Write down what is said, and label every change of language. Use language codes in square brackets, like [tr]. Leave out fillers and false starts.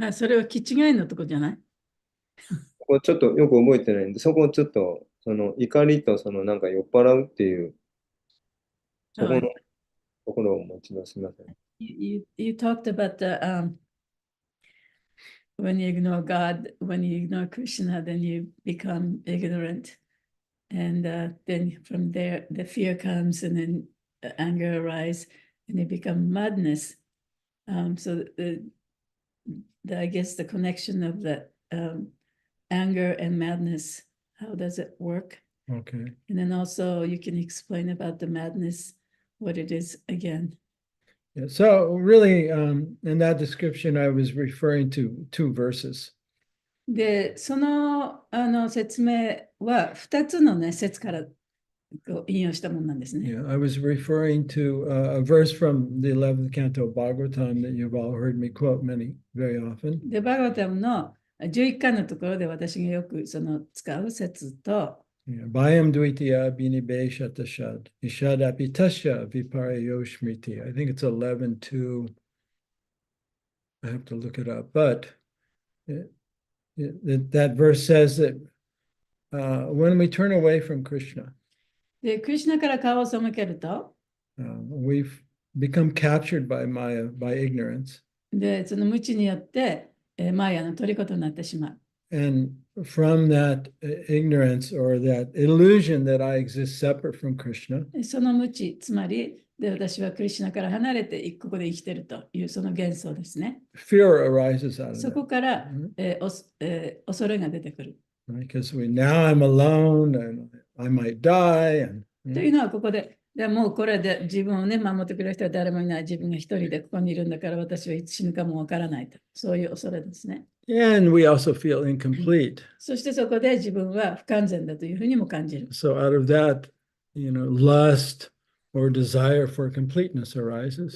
[ja] それは気違いのとこじゃない？ここちょっとよく覚えてないんで、そこをちょっと、その怒りとそのなんか酔っ払うっていう、そこのところをもう一度すみません。 [en] You talked about when you ignore God, when you ignore Krishna, then you become ignorant. And then from there, the fear comes and then anger arises and you become madness. So I guess the connection of the anger and madness, how does it work? Okay. And then also you can explain about the madness, what it is again. Yeah, so really, in that description, I was referring to two verses. [ja] で、その、説明は2つのね、説から引用したものなんですね。 [en] Yeah, I was referring to a verse from the 11th canto of Bhagavatam that you've all heard me quote very often. [ja] で、バーガタムの11巻のところで私がよく使う説と、 [sa] Bhayam Dvitiya Binibe Shatashad, Ishad Apitasya Viparyo Shmriti. [en] I think it's 11:2. I have to look it up. But that verse says that when we turn away from Krishna, [ja] で、クリシュナから顔を背けると、 [en] we've become captured by Maya, by ignorance. [ja] で、その無知によって、マヤの虜となってしまう。 [en] And from that ignorance or that illusion that I exist separate from Krishna, [ja] その無知、つまり、で私はクリシュナから離れてここで生きているというその幻想ですね。 [en] fear arises out of [ja] そこ [en] that. [ja] から、恐れが出てくる。 [en] Because now I'm alone and I might die. And, [ja] というのはここで、もうこれで自分をね、守ってくれる人は誰もいない。自分が一人でここにいるんだから私はいつ死ぬかもわからないと。そういう恐れですね。 [en] and we also feel incomplete. [ja] そしてそこで自分は不完全だというふうにも感じる。 [en] So out of that, lust or desire for completeness arises.